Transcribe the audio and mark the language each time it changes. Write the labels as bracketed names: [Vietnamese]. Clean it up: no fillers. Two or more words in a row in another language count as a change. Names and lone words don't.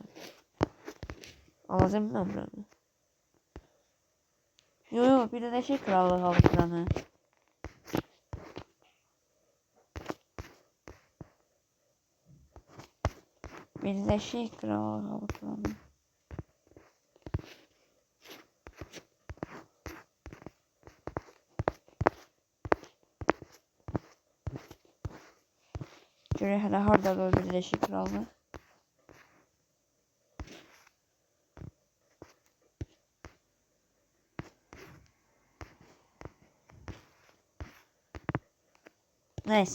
[Turkish] Alacağım ben buranı. Yo Birleşik Krallık alıp buranı. Birleşik Krallık alıp buranı. [Azerbaijani] Görək hələ hardadır o Birleşik Krallık. [Turkish] Neyse.